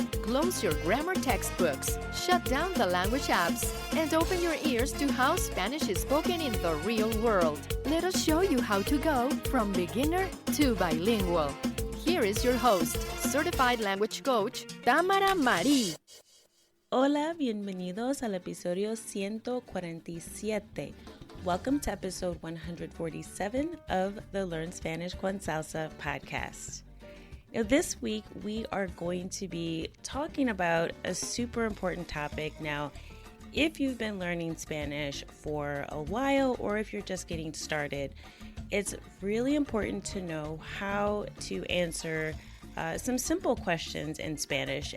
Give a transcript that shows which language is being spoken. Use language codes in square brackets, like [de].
[en] Close your grammar textbooks, shut down the language apps, and open your ears to how Spanish is spoken in the real world. Let us show you how to go from beginner to bilingual. Here is your host, certified language coach, Tamara Marie. [es] Hola, bienvenidos al episodio 147. [en] Welcome to episode 147 of the Learn Spanish con Salsa podcast. Now, this week, we are going to be talking about a super important topic. Now, if you've been learning Spanish for a while or if you're just getting started, it's really important to know how to answer some simple questions in Spanish.